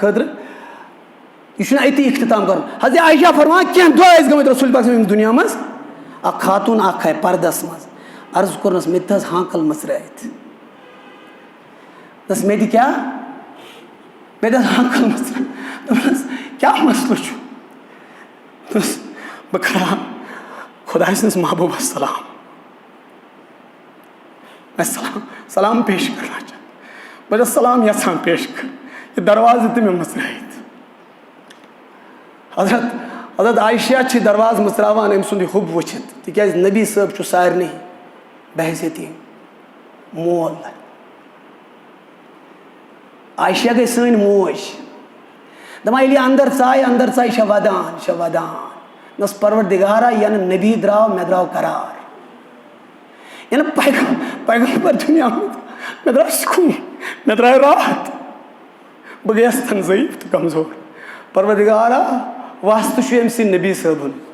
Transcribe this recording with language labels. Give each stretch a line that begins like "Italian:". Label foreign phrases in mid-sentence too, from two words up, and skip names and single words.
Kashmiri: خٲطرٕ یہِ چھُنہٕ أتی اختتام کَرُن حضرت عائشہ فرمان کینٛہہ دۄہ ٲسۍ گٔمٕتۍ رسول پاک سٕنٛدِس دُنیا منٛز اکھ خاتوٗن اکھ آیہِ پردس منٛز عرض کوٚرنس مےٚ تہِ حظ ہانکل مٔژرٲیِتھ دوٚپنس مےٚ تہِ کیٛاہ مےٚ تہِ حظ ہانکل مٔژرٲیِتھ دوٚپنس کیٛاہ مسلہٕ چھُ دوٚپنس بہٕ کرٕ ہا خۄداے سٕنٛدِس محبوٗبس سلام
Urdu: میں سلام پیش کرنا چاہتا
Kashmiri: بہٕ چھُس سلام یژھان پیش کرُن یہِ دروازٕ تہِ مےٚ مٔژرٲیِتھ حضرت عائشہ چھِ دروازٕ مٔژراوان أمۍ سُنٛد یہِ حُب وٕچھِتھ تِکیٛازِ نبی صٲب چھُ سارنٕے بحیثیتی مول عائشہ گئی سن موج دپان ییٚلہِ اندر ژاے چھےٚ ودان نس پروردگارا ین نبی دراو مے دراو قرار ین پیغمبر دنیا مے دراو سکون مے دراو راحت بہ گیس تن ضعیف تو کمزور پروردگارا واسطہ چھُ أمۍ سٕنٛدِ نبی صٲبُن